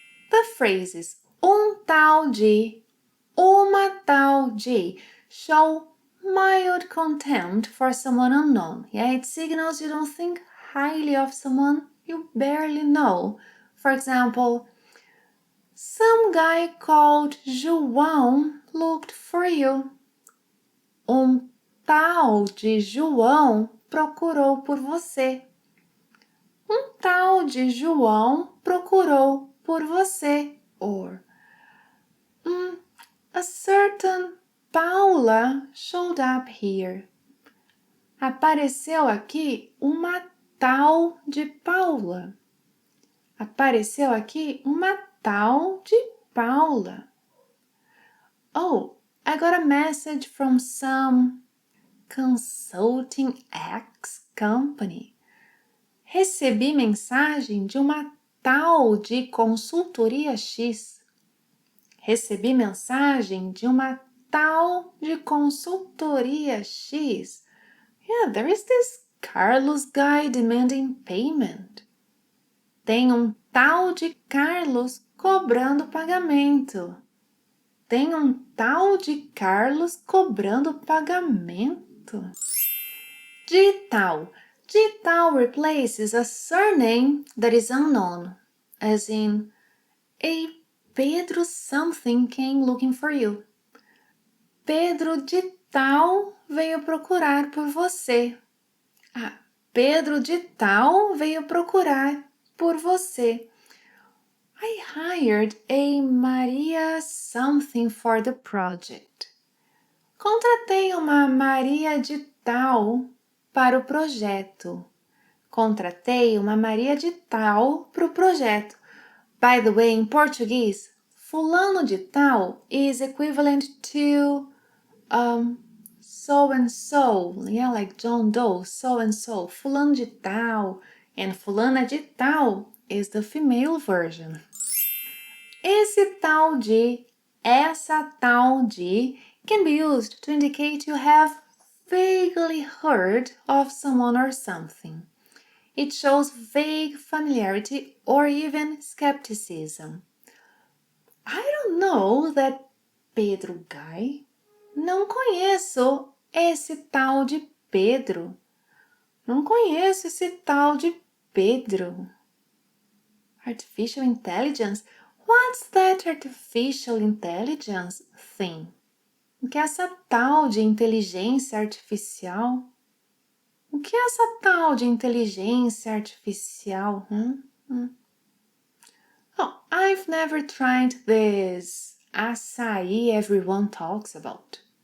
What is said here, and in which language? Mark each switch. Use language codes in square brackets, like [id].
[en] The phrases [pt] tal de, uma tal de [en] show mild contempt for someone unknown. Yeah, it signals you don't think highly of someone you barely know. For example, some guy called João looked for you. [pt] Tal de João procurou por você. Tal de João procurou por você. [en] Or, a certain Paula showed up here. [pt] Apareceu aqui uma tal de Paula. Apareceu aqui uma tal de Paula. [en] Oh, I got a message from some consulting X company. [pt] Recebi mensagem de uma tal de consultoria X. Recebi mensagem de uma tal de consultoria X. [en] Yeah, there is this Carlos guy demanding payment. [pt] Tem tal de Carlos cobrando pagamento. Tem tal de Carlos cobrando pagamento. De tal. [en] De tal replaces a surname that is unknown, as in, a Pedro something came looking for you. [pt] Pedro de tal veio procurar por você. Pedro de tal veio procurar por você. [en] I hired a Maria something for the project. [pt] Contratei uma Maria de tal para o projeto. Contratei uma Maria de tal para o projeto. [en] By the way, in Portuguese, fulano de tal is equivalent to so and so, yeah, like John Doe, so and so, fulano de tal, and fulana de tal is the female version. [pt] Esse tal de, essa tal de [en] can be used to indicate you have vaguely heard of someone or something. It shows vague familiarity or even skepticism. I don't know that Pedro guy. [pt] Não conheço esse tal de Pedro. Não conheço esse tal de Pedro. [en] Artificial intelligence? What's that artificial intelligence thing? [pt] O que é essa tal de inteligência artificial? O que é essa tal de inteligência artificial? [en] Oh, I've never tried this açaí everyone talks about.